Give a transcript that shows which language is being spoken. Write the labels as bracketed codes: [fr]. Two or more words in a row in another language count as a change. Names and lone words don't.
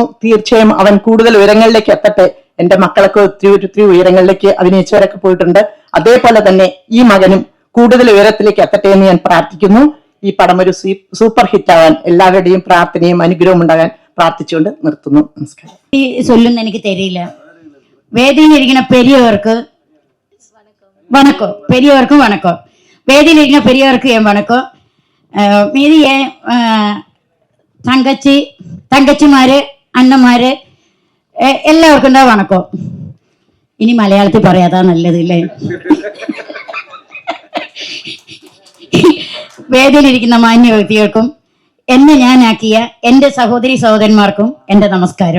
[ml] തീർച്ചയായും അവൻ കൂടുതൽ ഉയരങ്ങളിലേക്ക് എത്തട്ടെ. എന്റെ മക്കളൊക്കെ ഒത്തിരി ഉയരങ്ങളിലേക്ക് അഭിനയിച്ചവരൊക്കെ പോയിട്ടുണ്ട്. അതേപോലെ തന്നെ ഈ മകനും കൂടുതൽ ഉയരത്തിലേക്ക് എത്തട്ടെ എന്ന് ഞാൻ പ്രാർത്ഥിക്കുന്നു. ഈ പടം ഒരു സൂപ്പർ ഹിറ്റ് ആവാൻ എല്ലാവരുടെയും പ്രാർത്ഥനയും അനുഗ്രഹവും ഉണ്ടാകാൻ പ്രാർത്ഥിച്ചുകൊണ്ട് നിർത്തുന്നു. നമസ്കാരം. [ta] சொல்லுன்னு எனக்கு தெரியல. வேதியில் இருக்கிற பெரியவருக்கு வணக்கம், பெரியவருக்கும் வணக்கம். வேதியில் இருக்கிற பெரியவருக்கு என் வணக்கம். மீதி என் [ml] തങ്കച്ചിമാര്, അണ്ണന്മാര് എല്ലാവർക്കും ഉണ്ടാ വണക്കം. ഇനി മലയാളത്തിൽ പറയാതാ നല്ലത് ഇല്ലേ? വേദിയിലിരിക്കുന്ന മാന്യ വ്യക്തികൾക്കും എന്നെ ഞാനാക്കിയ എൻ്റെ സഹോദരി സഹോദരന്മാർക്കും എൻ്റെ നമസ്കാരം.